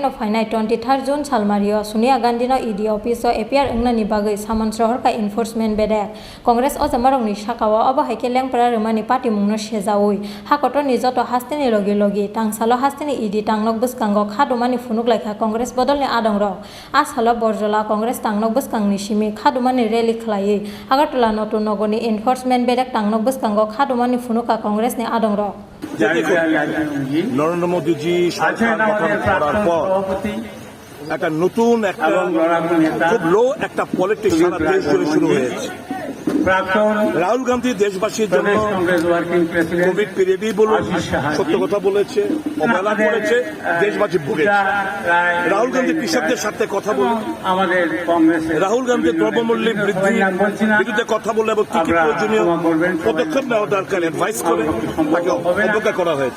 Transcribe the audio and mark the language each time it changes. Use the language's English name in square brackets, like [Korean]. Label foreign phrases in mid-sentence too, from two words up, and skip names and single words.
[Kok Borok] of finai 23 June Salmario Sonia Gandhi no ED office o APR engna ni bagai Samantrohorka enforcement bede Congress Ojama rong ni sakawa aba haike lengpara remani party mungno sejawi Hakator ni joto hasteni logi tangsalo hasteni ED tangnok buskango khadomani funuk laika Congress bodol ni adongro asalo borjola Congress tangnok buskang ni Shimi Khadumani rally khlai Agartala Notun Nogoni enforcement bedek tangnok buskango Khadumani funuka Congress ni adongro [Bangla] নরেন্দ্র মোদীজি সরকার গঠন করার পর একটা নতুন একটা খুব লো একটা পলিটিক্স সারা দেশ জুড়ে শুরু হয়েছে রাহুল গান্ধী দেশবাসীর জন্য [English] Covid period [Bangla] বলুন সত্য কথা বলেছে অবহেলা করেছে দেশবাসী ভুগেছে রাহুল গান্ধী কৃষকদের সাথে কথা বলুন রাহুল গান্ধী দ্রব্যমূল্যের বৃদ্ধির বিরুদ্ধে কথা বলে এবং কি প্রয়োজনীয় পদক্ষেপ নেওয়া দরকার অ্যাডভাইস করে তাকে অবজ্ঞা করা হয়েছে